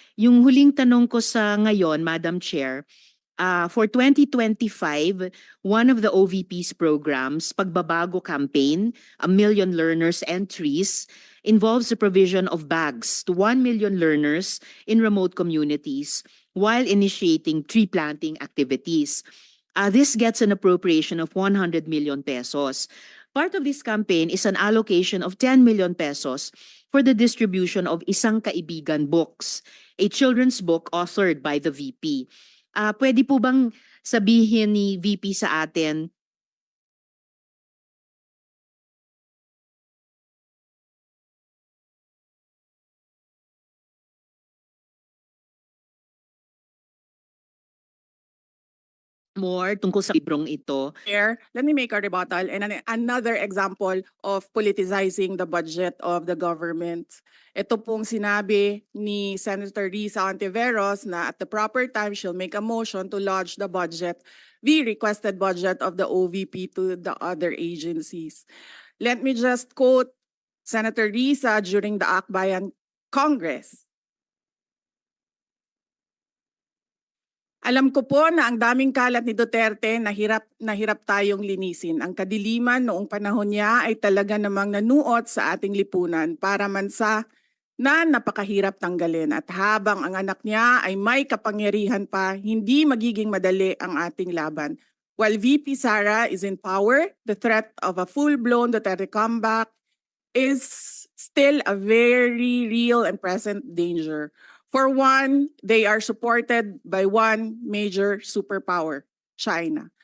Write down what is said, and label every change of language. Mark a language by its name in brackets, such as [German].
[Filipino] Yung huling tanong ko sa ngayon, [English] Madam Chair, for 2025, one of the OVP's programs, Pagbabago Campaign, 1 Million Learners Entries, involves the provision of bags to 1 million learners in remote communities while initiating tree planting activities. This gets an appropriation of 100 million pesos. Part of this campaign is an allocation of 10 million pesos for the distribution of Isang Kaibigan books, a children's book authored by the VP. [Filipino] Pwede po bang sabihin ni VP sa atin more tungkol sa librong ito? [English] Chair, let me make a rebuttal and another example of politicizing the budget of the government. [Filipino] Ito pong sinabi ni [English] Senator Risa Ontiveros na at the proper time she'll make a motion to lodge the budget, the requested budget of the OVP to the other agencies. Let me just quote Senator Risa during the Akbayan Congress. [Filipino] Alam ko po na ang daming kalat ni Duterte na hirap tayong linisin. Ang kadiliman noong panahon niya ay talaga namang nanuot sa ating lipunan para mansa na napakahirap tanggalin. At habang ang anak niya ay may kapangyarihan pa, hindi magiging madali ang ating laban. [English] While VP Sara is in power, the threat of a full-blown Duterte comeback is still a very real and present danger. For one, they are supported by one major superpower, China.